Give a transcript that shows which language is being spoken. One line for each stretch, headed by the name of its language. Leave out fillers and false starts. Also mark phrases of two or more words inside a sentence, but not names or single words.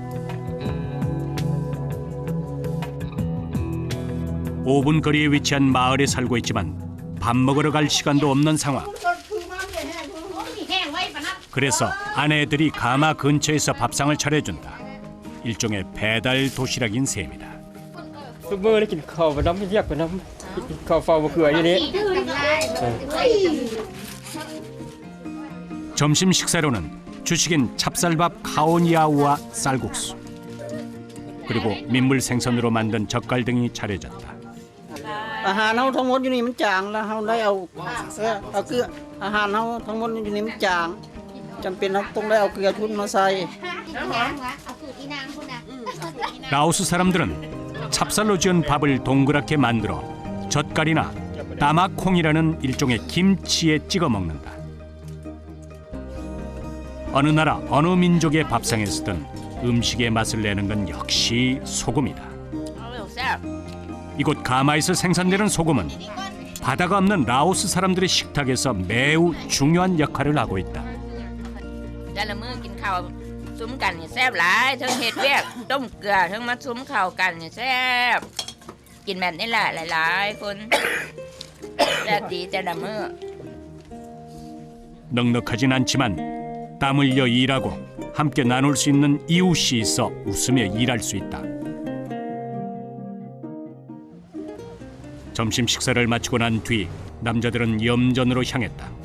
Korean: 5분 거리에 위치한 마을에 살고 있지만 밥 먹으러 갈 시간도 없는 상황. 그래서 아내들이 가마 근처에서 밥상을 차려준다. 일종의 배달 도시락인 셈이다.
Lao: ຊຸມື້ໄດ້ກິນເຂົ້າໄປນ້ຳຮຽກໄປນ້ຳກິນເຂົ້າເຝົ້າໝາກເຂືອຢູ່ນີ້
Korean: 점심 식사로는 주식인 찹쌀밥 카오니아우와 쌀국수 그리고 민물 생선으로 만든 젓갈 등이 차려졌다.
Lao: ອາຫານເຮົາທັງໝົດຢູ່ນີ້ມັນຈາງແລ້ວເຮົາໄດ້ເອົາເກືອອາຫານເຮົາທັງໝົດຢູ່ນີ້ມັນຈາງຈຳເປັນເຮົາຕ້ອງໄດ້ເອົາເກືອຊຸນມາໃສ່
Korean: 라오스 사람들은 찹쌀로 지은 밥을 동그랗게 만들어 젓갈이나 따마콩이라는 일종의 김치에 찍어 먹는다. 어느 나라 어느 민족의 밥상에서든 음식의 맛을 내는 건 역시 소금이다. 이곳 가마에서 생산되는 소금은 바다가 없는 라오스 사람들의 식탁에서 매우 중요한 역할을 하고 있다.
Lao: ແຕ່ລະມື້ກິນເຂົ້າຊຸ້ມກັນນີ້ແຊບຫຼາຍທັງເຮັດວຽກຕົ້ມເກືອທັງມາຊຸ້ມເຂົ້າກັນນີ້ແຊບກິນແບບນີ້ແຫຼະຫຼາຍໆຄົນແຊບດີແຕ່ລະມື້
Korean: 넉넉하진 않지만 땀 흘려 일하고 함께 나눌 수 있는 이웃이 있어 웃으며 일할 수 있다. 점심 식사를 마치고 난 뒤 남자들은 염전으로 향했다.